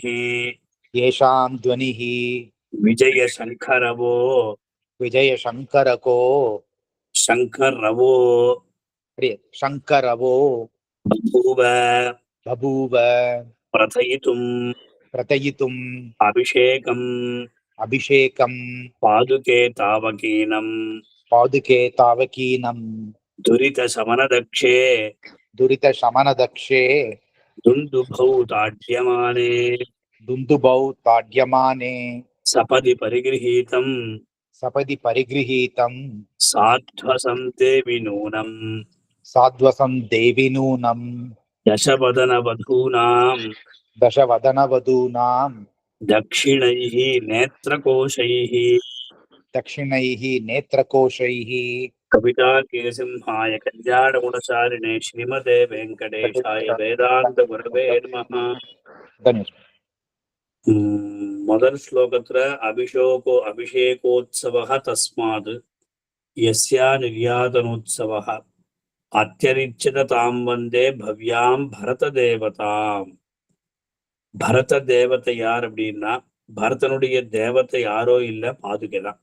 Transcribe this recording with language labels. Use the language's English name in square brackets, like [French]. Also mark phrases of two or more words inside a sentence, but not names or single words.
[Sanskrit] येषां ध्वनिः विजय शंकरवो విజయశంకరకో శంకరవో శంకరవో బభూవ బభూవ प्रथयितुम् प्रतयितुम् அபிஷேகம் अभिषेकं पादुके तावकीनम् पादुके तावकीनं दुरित शमनदक्षे दुरितशमनदक्षे दुन्दुभौ ताड्यमाने दुन्दुभौ ताड्यमाने सपदि परिगृहीतम् सपदि परिगृहीतं साध्वसं देवि नूनम् साध्वसं देवि नूनं தசவதனவதூனாம் दशवदनवधूनां दक्षिणैः नेत्रकोशैः दक्षिणैः नेत्रकोशैः कवितार्किकसिंहाय कल्याणगुणशालिने श्रीमते वेङ्कटेशाय वेदान्त गुरवे नमः. धन्यवाद। [Tamil] முதல் ஸ்லோகத்துல [Sanskrit] अभिषेकोत्सवः तस्मात् यस्या निर्यातनोत्सवः अत्यरिच्यत ताम् वन्दे भव्याम् भरत देवताम्. [Tamil] பரத தேவதை யார் அப்படின்னா பரதனுடைய தேவதை யாரோ இல்ல, பாதுகை தான்.